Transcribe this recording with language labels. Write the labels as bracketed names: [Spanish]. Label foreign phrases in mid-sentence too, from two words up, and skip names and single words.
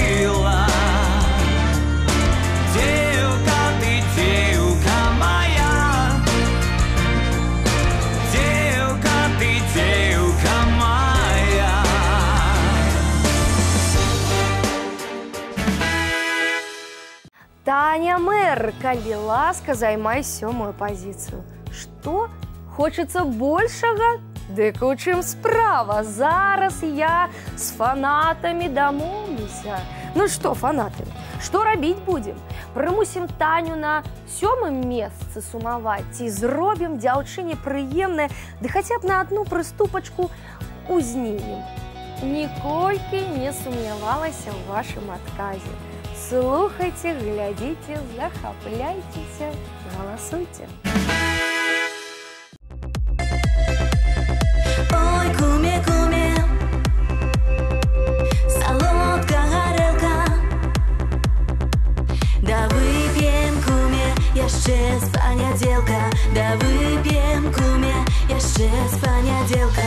[Russian] Девка, ты девка моя, девка, ты девка моя. [Belarusian] Таня Мэр, калі ласка, займай 7-ю пазіцыю. Што? Хочацца большага? Дык у чым справа? Зараз я з фанатамі дамоўлюся. Ну што, фанаты, што рабіць будзем? Прымусім Таню на 7-м месцы сумаваць ці зробім дзяўчыне прыемнае, ды хаця б на адну прыступачку узнімем. Ніколькі не сумнявалася ў вашым адказе. Слухайце, глядзіце, захапляйцеся, галасуйце. [Ukrainian] Ой, куме, куме, солодка горелка, да выпьем, куме, [Belarusian] яшчэ з панядзелка, [Ukrainian] да выпьем, куме, [Belarusian] яшчэ з панядзелка.